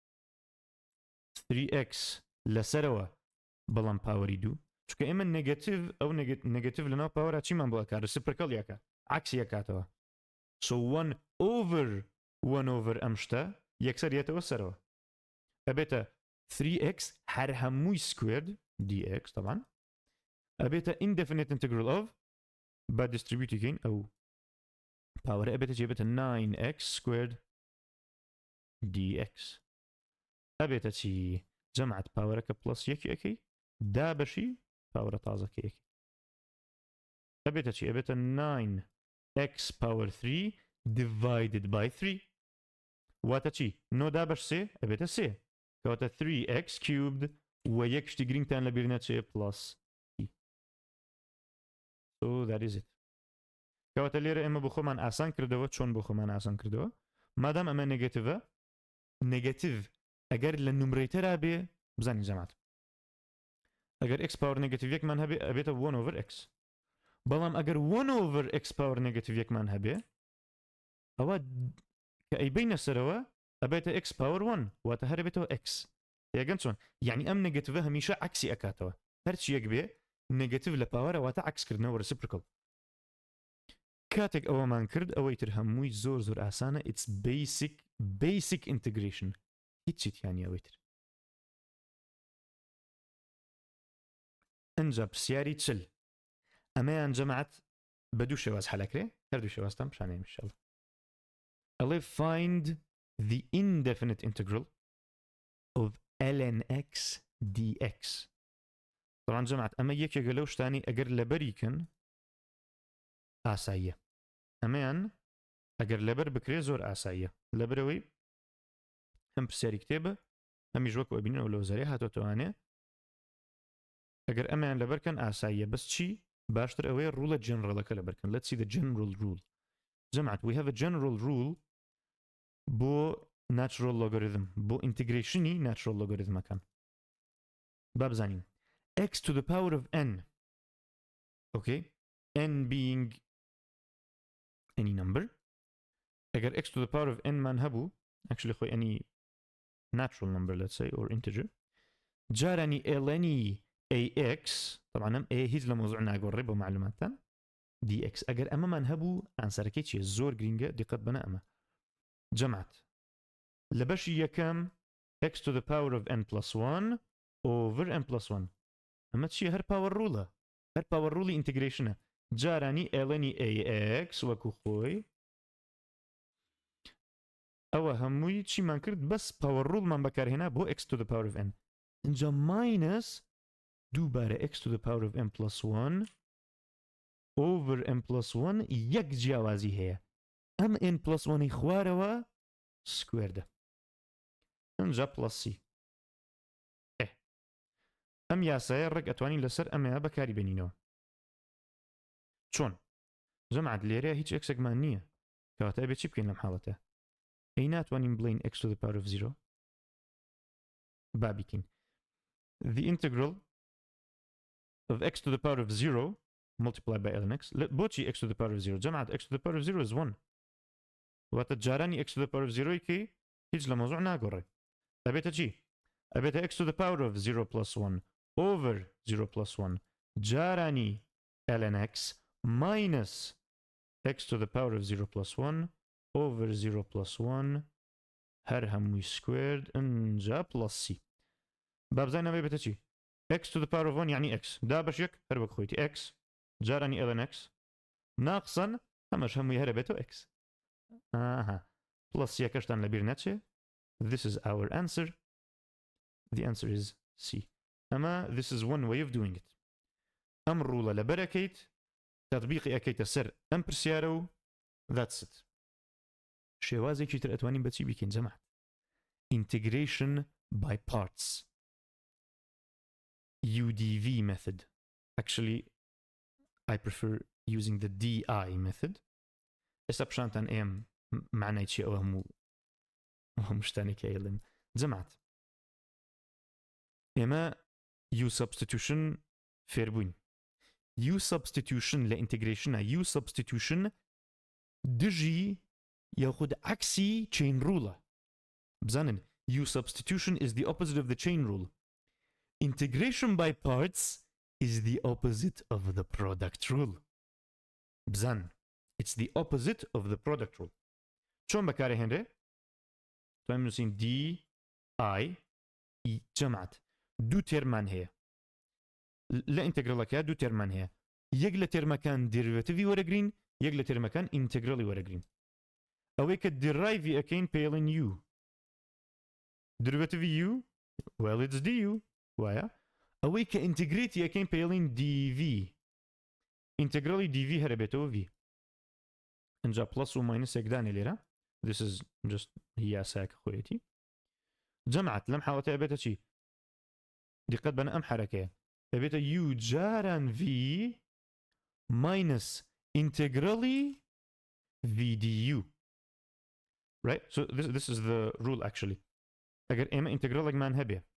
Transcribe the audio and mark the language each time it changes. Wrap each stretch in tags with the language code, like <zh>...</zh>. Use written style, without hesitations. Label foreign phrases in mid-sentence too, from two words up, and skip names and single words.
<ckb>3x لەسەرەوە بەڵام پاوەری 2 چونکە ئێمە نێگەتیڤ ئەو نێگەتیڤ لەناو پاوەرە چیمان بۆ ئەکات ڕسیپرکەڵ یاکە عکسی یەکاتەوە</ckb> <en>so 1 over 1 over</en> <ckb>ئەم شتە یەکسەر یێتەوە سەرەوە ئەبێتە 3x هەر هەمووی</ckb> <en>squared dx</en> <ckb>طبعا ئەبێتە</ckb> <en>indefinite integral of</en> <ckb>با distributeکەین ئەو پاوەرە ئەبێتە جێبێتە</ckb> <en>9x squared</en> <ckb>dx ئەبێتە چی جەمعەت پاوەرەکە پلس یەکی ئەەکەی دا بەشی پاوەرە تازەکەیەکی ئەبێتە چی ئەبێتە</ckb> <en>9x power 3 divided by 3</en> <ckb>واتە چی 9 دا بەش 3 ئەبێتە 3 کەواتە</ckb> <en>3x cubed</en> <ckb>و یەک شتی گرنگتان لەبیر نەچێ plus</ckb> <en>so that is it</en> <ckb>کەواتە لێرە ئێمە بۆ خۆمان ئاسان کردەوە چۆن بۆ خۆمان ئاسان کردەوە مادام ئەمە نێگەتیڤە نێگەتیڤ ئەگەر لە نومرەیتەرا بێ بزانین جەماعەت ئەگەر x پاوەر نێگەتیڤ یەکمان هەبێ ئەبێتە</ckb> <en>1 over x</en> <ckb>بەڵام ئەگەر 1</ckb> <en>over x</en> <ckb>پاوەر نێگەتیڤ یەکمان هەبێ ئەوە کە ئەیبینە سەرەوە ئەبێتە x پاوەر 1 واتە هەر بێتەوە x یەگەن چۆن یعنی ئەم نێگەتیڤە هەمیشە عکسی ئەکاتەوە هەرچی یەک بێ نێگەتیڤ لە پاوەرە واتە عکسکردنەوە ڕسیپرکەڵ کاتێک ئەوەمان کرد ئەوەی تر هەمووی زۆر زۆر ئاسانە</ckb> <en>it's basic integration</en> <ckb>هیچی تیانی ئەوەی تر ئەنجا پرسیاری چل ئەمەیان جەماعەت بە دوو شێواز حەلەکرێ هەردوو شێوازتان پیشانەیە ئینشاءڵڵا ئەڵێ</ckb> <en>find the indefinite integral of ln x dx</en> <ckb>طبعا جەماعەت ئەمە یەکێکە لەو شتانی ئەگەر لەبەریکن ئاساییە ئەمەیان ئەگەر لەبەر بکرێ زۆر ئاساییە لەبەرەوەی هەم پرسیاری کتێبە هەمیش وەکو ئەبینەوە لەو زەرێ هاتۆتەوانێ ئەگەر ئەمەیان لەبەرکەن ئاساییە بەس چی باشتر ئەوەیە ڕوڵە جنرالەکە لەبەرکەن</ckb> <en>let's see the general rule</en> <ckb>جەماعەت</ckb> <en>we have a general rule</en> <ckb>بۆ</ckb> <en>natural logarithm بۆ integration-ی natural logarithmەکان</en> <ckb>با بزانین</ckb> <en>x to the power of n okay n being any number ئەگەر x to the power of n</en> <ckb>مان هەبوو actually خۆی</ckb> <en>any natural number let's say or integer</en> <ckb>جارانی</ckb> <en>ln ax</en> <ckb>طبعا ئەم a هیچ لە مۆزوع ناگۆڕێ بۆ معلوماتتان dx ئەگەر ئەمەمان هەبوو ئانسەرەکەی چیە زۆر گرینگە دیقەت بەنە ئەمە جەماعەت لە بەشی یەکەم</ckb> <en>x to the power of n plus 1 over n plus 1</en> <ckb>ئەمە چیە هەر پاوەڕ ڕوڵە هەر پاوەڕ ڕوڵی ئینتیگرێشنە جارانی</ckb> <en>ln ax</en> <ckb>وەکو خۆی ئەوە هەمووی چیمان کرد بەس پاوەڕ ڕوڵمان بەکارهێنا بۆ</ckb> <en>x to the power of n</en> <ckb>اینجا minus دووبارە</ckb> <en>x to the power of n plus 1 over n plus 1</en> <ckb>یەک جیاوازی هەیە ئەم</ckb> <en>n plus 1</en> <ckb>خوارەوە سکوێردە اینجا</ckb> <en>plus c</en> <ckb>ئەم یاسایە ڕێک ئەتوانین لەسەر ئەمەیە بەکاری بێنینەوە چۆن جەماعەت لێرەیە هیچ ئێکسێکمان نییە کەواتە ئەبێ چی بکەین لەم حاڵەتە ئەی ناتوانین بڵین</ckb> <en>x to the power of 0</en> <ckb>با بیکەین</ckb> <en>the integral of x to the power of 0 multiplied by ln x بۆچی x to the power of 0 جەماعەت x to the power of 0 is 1</en> <ckb>واتە جارانی</ckb> <en>x to the power of 0</en> <ckb>کەی هیچ لە مۆزوع ناگۆڕێ ئەبێتە چی ئەبێتە</ckb> <en>x to the power of 0 plus 1 over 0 plus 1 جارانی ln x minus x to the power of 0 plus 1 over 0 plus 1</en> <ckb>هەر هەمووی</ckb> <en>squared اینجا plus c</en> <ckb>بابزای نەوەی بێتە چی</ckb> <en>x to the power of 1 يعني x</en> <ckb>دا بەش یەک هەر وەک خۆیتی</ckb> <en>x جارانی ln x</en> <ckb>ناقصاً هەمەش هەمووی هەرە بێتەوە</ckb> <en>x</en> <ckb>plus یەکەشتان لەبیر نەچێ</ckb> <en>this is our answer the answer is c</en> <ckb>ئەمە</ckb> <en>this is one way of doing it</en> <ckb>ئەم ڕوڵە لەبەر ئەکەیت تەطبیقی ئەکەیتە سەر ئەم پرسیارە و</ckb> <en>that's it</en> <ckb>شێوازێکی تر ئەتوانین بەچی بکەین جەماعەت</ckb> <en>integration by parts UDV method actually I prefer using the DI method</en> <ckb>ئێستا پیشانتان ئێم معنای چی ئەوە هەموو شتانێکی ئێڵێن جەماعەت</ckb> <en>ئێمە U substitution فێربووین U substitution لە integration U substitution</en> <ckb>دژی یاخود عکسی</ckb> <en>chain rule بزانن U substitution is the opposite of the chain rule integration by parts is the opposite of the product rule</en> <ckb>بزان</ckb> <en>it's the opposite of the product rule</en> <ckb>چۆن بەکارە هێنرێ توانین بنووسین DI جەماعەت دوو تێرمان هەیە لە ئینتەگرەڵەکە دوو تێرمان هەیە یەک لە تێرمەکان دێریڤێتیڤی وەرەگرین یەک لە تێرمەکان ئینتەگرەڵی وەرەگرین ئەوەی کە دیرایڤی ئەەکەین پێڵێن U دێریڤێتیڤی U</ckb> <en>well it's du</en> <ckb>وایە ئەوەی کە ئینتیگرێتی ئەەکەین پێڵێن dv ئینتەگرەڵی dv هەرە بێتەوە v ئەنجا پلس و ماینس یەکدانێ لێرە</ckb> <en>this is just</en> <ckb>یاسایەکە خۆیەتی جەماعەت لەم حاڵەتە ئەبێتە چی دقت بەنە ئەم حرەکەیە ئەبێتە u جاران</ckb> <en>v minus integrally v du right so this is the rule actually</en> <ckb>ئەگەر ئێمە ئینتەگرەڵێکمان هەبێ</ckb>